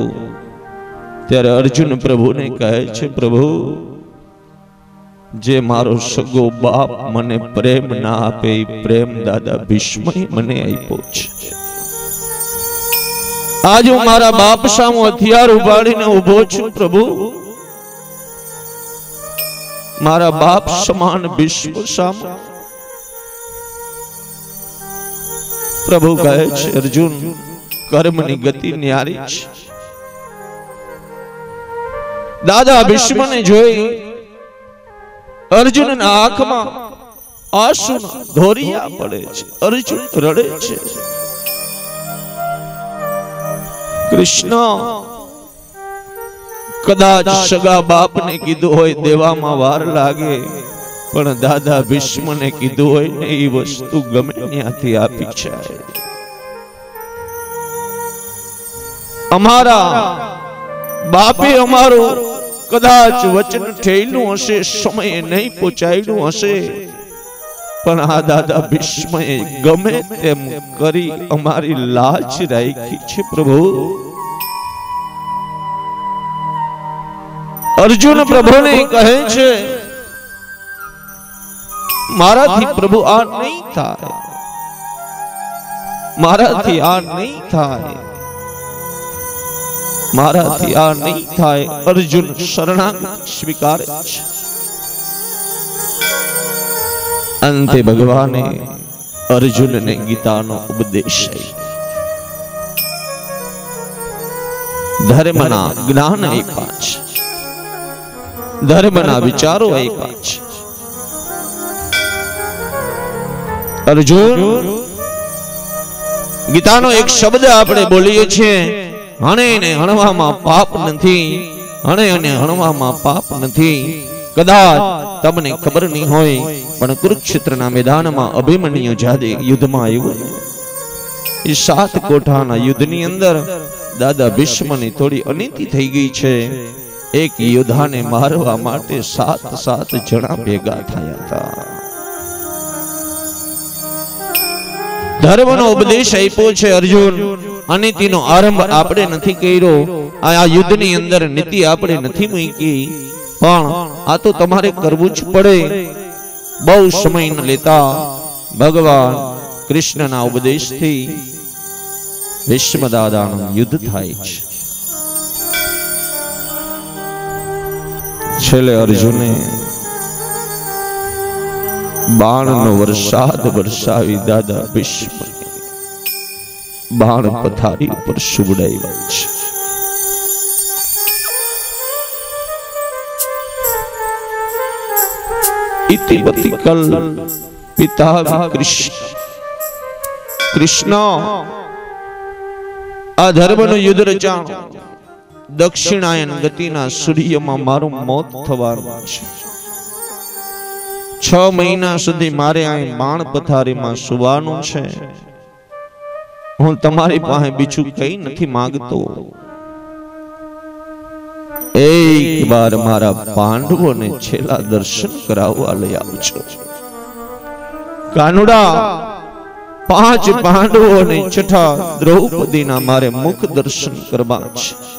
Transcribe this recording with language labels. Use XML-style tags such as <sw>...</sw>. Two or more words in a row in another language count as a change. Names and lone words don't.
<gu>ત્યારે અર્જુન પ્રભુને કહે છે, પ્રભુ, જે મારો સગો બાપ મને પ્રેમ ના આપે એ પ્રેમ દાદા ભીષ્મએ મને આપ્યો છે. આજ હું મારા બાપ સામે હથિયાર ઉપાડીને ઉભો છું. પ્રભુ, મારા બાપ સમાન ભીષ્મ સામે પ્રભુ કહે છે અર્જુન કર્મની ગતિ ન્યારી છે। દાદા ભીષ્મ ને જોઈ અર્જુન ના આંખ માં આંસુ ધોરિયા પડે છે, અર્જુન રડે છે। કૃષ્ણ કદાચ સગા બાપ ને કીધું હોય દેવા માં વાર લાગે, પણ દાદા ભીષ્મ ને કીધું હોય ને ઈ વસ્તુ ગમે ત્યાંથી આપી છે। અમારા બાપે અમારો કદાચ વચન ઠેયલું હશે, સમય નહીં પહોંચાડ્યું હશે, પણ આ દાદા ભીષ્મએ ગમે તેમ કરી અમારી લાજ રાખી છે। પ્રભુ અર્જુન પ્રભુ ને કહે છે મારાથી પ્રભુ આ નહીં થાય, મારાથી આ નહીં થાય, મારાથી આ નહીં થાય। અર્જુન શરણાગતિ સ્વીકારે છે। અંતે ભગવાને અર્જુન ને ગીતા નો ઉપદેશ ધર્મના જ્ઞાન આપ્યા છે, ધર્મના વિચારો આપ્યા છે। અર્જુન ગીતા નો એક શબ્દ આપણે બોલીએ છે હણે ને હણવામાં પાપ નથી, હણે અને હણવામાં પાપ નથી। કદાચ તમને ખબર નહીં હોય પણ કુરુક્ષેત્રના મેદાનમાં અભિમન્યુ જાદે યુદ્ધમાં આવ્યો। ઈ 7 કોઠાના યુદ્ધની અંદર દાદા ભીષ્મની થોડી અનીતિ થઈ ગઈ છે। એક યોદ્ધાને મારવા માટે 7 જણા ભેગા થયા થા। ધર્મનો ઉપદેશ આપ્યો છે અર્જુન, અનીતિનો આરંભ આપણે નથી કર્યો। આ યુદ્ધની અંદર નીતિ આપણે નથી મૂકી, પણ આ તો તમારે કરવું જ પડે। બહુ સમય ન લેતા ભગવાન કૃષ્ણના ઉપદેશથી ભીષ્મ દાદાનું યુદ્ધ થાય છે। છેલ્લે અર્જુને બાણનો વરસાદ વરસાવી દાદા ભીષ્મ બાણ પથારી પર सुवડાવ્યા છે। ઇતિવતી કલ પિતા કૃષ્ણ આ ધર્મનો યુદ્ધ રચાણો। દક્ષિણાયન ગતિના સૂર્યમાં મારું મોત થવાનું છે। 6 મહિના સુધી મારે આ બાણ પથારીમાં સુવાનું છે। હું તમારી પાસે બીજું કઈ નહીં માંગતો। એક વાર મારા પાંડવો ને છેલ્લા દર્શન કરાવવા લઈ આવજો। કાનુડા 5 પાંડવો ને છઠ્ઠા દ્રૌપદી ના મારે મુખ દર્શન કરવા છે।</gu>